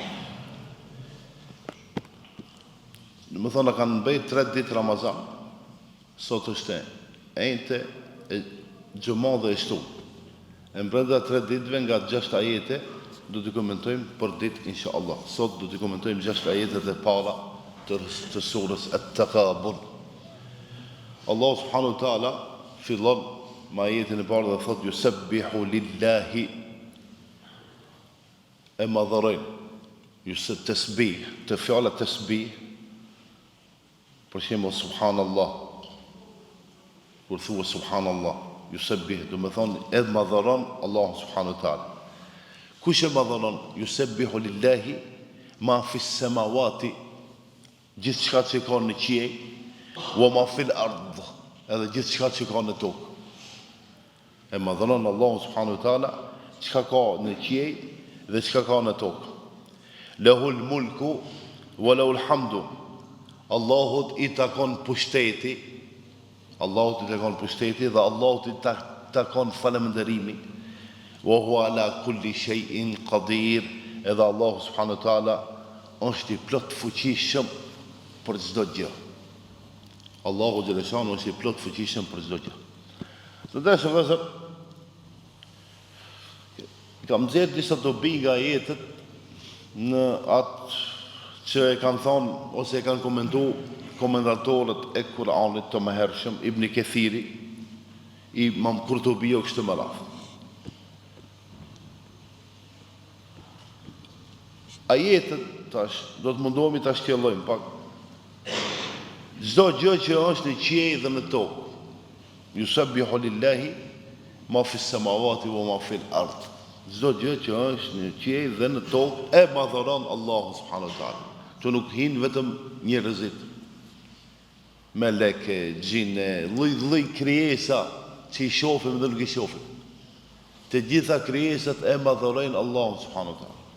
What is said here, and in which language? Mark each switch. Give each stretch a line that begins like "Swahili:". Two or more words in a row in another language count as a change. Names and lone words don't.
Albanian: Më thonë kanë bëjt 3 ditë Ramazan. Sot është e njëjtë e xhumë dhe e shtunë. E brenda 3 ditëve nga 6 ajete do të komentojmë për ditë inshallah. Sot do të komentojmë 6 ajetet e para të surës At-Taghabun. Allah
Arabic: سبحانه وتعالى
Albanian: fillon me ajetin e parë dhe thotë
Arabic: يسبح لله,
Albanian: e madhërojnë, jusë tasbih, të fjala tasbih, për shembull subhanallah, kur thua subhanallah, yusabbih, do të thonë edhe madhëron Allah
Arabic: سبحانه وتعالى.
Albanian: Kush e madhëron?
Arabic: يسبح لله ما في السماوات,
Albanian: gjithçka që ka në qiell,
Arabic: وما في الأرض,
Albanian: edhe gjithçka që ka në tokë. E madhëron Allah
Arabic: سبحانه وتعالى
Albanian: çka ka në qiell dhe çka ka në tokë.
Arabic: له الملك وله الحمد.
Albanian: Allahut I takon pushteti, Allahut I takon pushteti dhe Allahut I takon falënderimi.
Arabic: وهو على كل شيء قدير,
Albanian: edhe Allahu
Arabic: سبحانه وتعالى
Albanian: është I plot fuqishëm për çdo gjë. Allahu xhaleshanu është I plot fuqishëm për çdo gjë. Të dashur vëllezër, kam nxjerr disa dobi nga ajetet në atë që e kanë thonë ose e kanë komentatorët e Kur'anit të mëhershëm, Ibn Kathiri, Imam Kurtubi o kështu me radhë. Ajetet tash do të mundohemi ta shtjellojmë pak. Çdo gjë që është në qiell dhe në tokë,
Arabic: يسبح لله ما في السماوات وما في الأرض.
Albanian: Çdo gjë që është në qiell dhe në tokë e madhëron Allahu
Arabic: سبحانه وتعالى.
Albanian: Që nuk hinë vetëm njerëzit, meleke, gjine, lloj krijesa që I shohim dhe nuk I shohim. Të gjitha krijesat e madhërojnë Allahun
Arabic: سبحانه وتعالى.